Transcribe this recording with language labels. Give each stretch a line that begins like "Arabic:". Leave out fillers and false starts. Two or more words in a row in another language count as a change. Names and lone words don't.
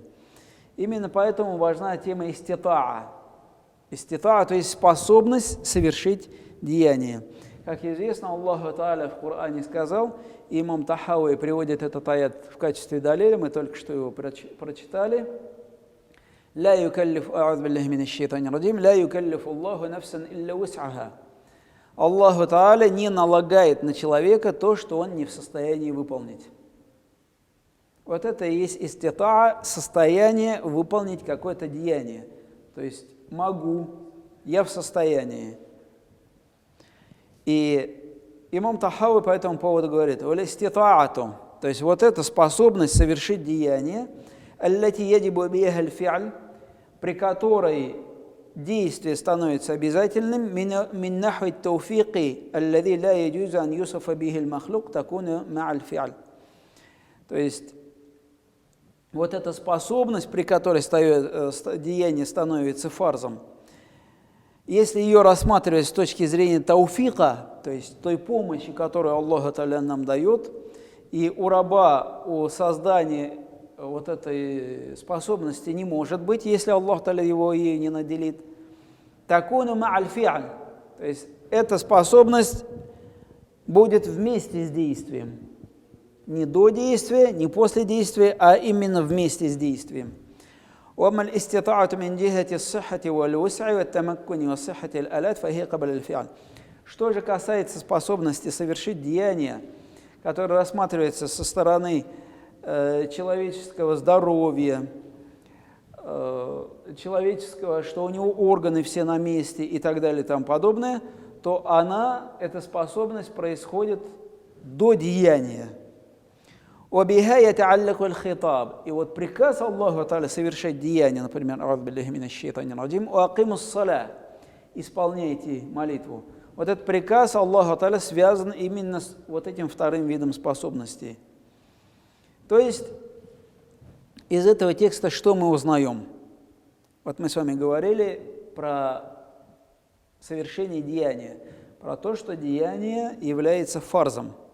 Russian: Именно поэтому важна тема иститаа. Иститаа, то есть способность совершить деяние. Как известно, Аллах Та'аля в Коране сказал, и имам Тахави приводит этот аят в качестве далиля, мы только что его прочитали:
Arabic: «لا يكلف, أعوذ بالله من الشيطان الرجيم، لا يكلف الله نفسا إلا وسعها».
Russian: Аллаху Та'аля не налагает на человека то, что он не в состоянии выполнить. Вот это и есть иститаа, состояние выполнить какое-то деяние. То есть могу, я в состоянии. И имам Тахави по этому поводу говорит: «Валиститаату», то есть вот эта способность совершить деяние,
Arabic: التي يجب بها الفعل,
Russian: при которой действие становится обязательным,
Arabic: من نحو التوفيق الذي لا يجوز أن يوصف به المخلوق تكون مع الفعل.
Russian: То есть вот эта способность, при которой деяние становится фарзом, если ее рассматривать с точки зрения тауфика, то есть той помощи, которую Аллах Та'аля нам дает, и у раба, у создания вот этой способности не может быть, если Аллах Та'аля его ей не наделит.
Arabic: تكون مع الفعل,
Russian: то есть эта способность будет вместе с действием. Не до действия, не после действия, а именно вместе с действием.
Arabic: وأما الاستطاعة من جهة الصحة والوسع والتمكن وصحة الآلات فهي قبل الفعل.
Russian: Что же касается способности совершить деяние, которое рассматривается со стороны человеческого здоровья, человеческого, что у него органы все на месте и так далее и тому подобное, то эта способность происходит до деяния.
Arabic: وبها يتعلق الخطاب.
Russian: И вот приказ Аллаху Та'аля совершать деяние, например,
Arabic: أعوذ بالله من الشيطان الرجيم، وأقيموا الصلاة,
Russian: исполняйте молитву. Вот этот приказ Аллаху Та'аля связан именно с вот этим вторым видом способностей. То есть из этого текста что мы узнаем? Вот мы с вами говорили про совершение деяния, про то, что деяние является фарзом.